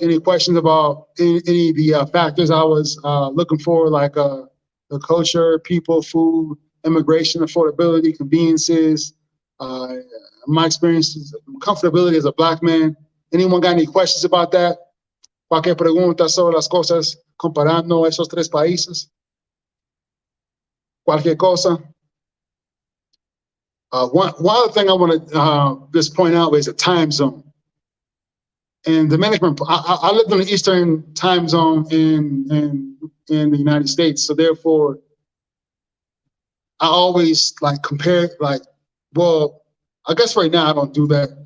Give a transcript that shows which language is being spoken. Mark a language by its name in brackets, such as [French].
[English] Any questions about any of the factors I was looking for, like the culture, people, food, immigration, affordability, conveniences, my experiences, comfortability as a black man? Anyone got any questions about that? [Spanish] Cualquier pregunta sobre las cosas comparando esos 3 países? Cualquier cosa? [English] One other thing I want to just point out is a time zone. And Dominican, I lived in the Eastern time zone in the United States, so therefore, I always like compare, like, well, I guess right now I don't do that.